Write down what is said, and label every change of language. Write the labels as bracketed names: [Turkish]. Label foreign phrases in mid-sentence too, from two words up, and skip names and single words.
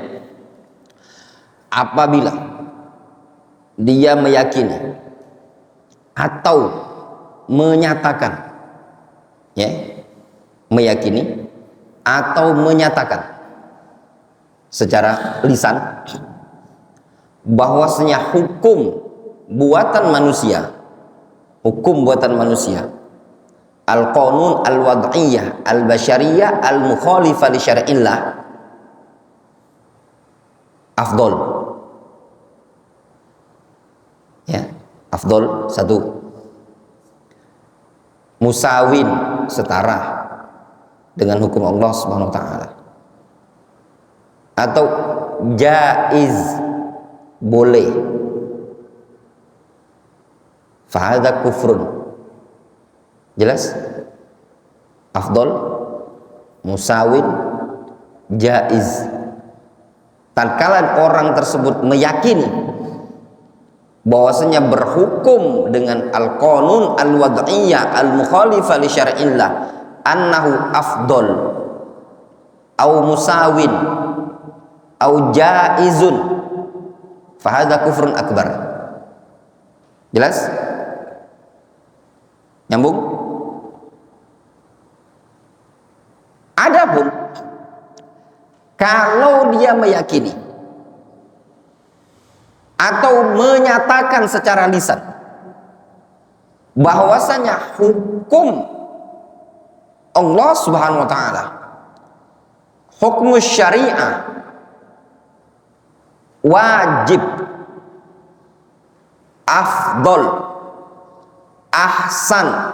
[Indonesian] Apabila dia meyakini atau menyatakan, ya, meyakini atau menyatakan secara lisan bahwasanya hukum buatan [Arabic] manusia القانون الوضعية البشرية المخالفة لشرع الله [Indonesian] afdol, ya, afdol satu, musawin setara dengan hukum Allah [Arabic] سبحانه وتعالى, [Indonesian] atau jaiz boleh, [Arabic] فهذا كفر. [Indonesian] Jelas? Afdol, musawin, jaiz. Tatkala orang tersebut meyakini bahwasanya berhukum dengan [Arabic] القانون الوضعية المخالفة لشرع الله أنه أفضل أو مساو أو جائز فهذا كفر أكبر. [Indonesian] Jelas? Nyambung? Adapun kalau dia meyakini atau menyatakan secara lisan bahwasanya hukum Allah [Arabic] سبحانه وتعالى, [Indonesian] hukum syariah wajib, afdol, ahsan.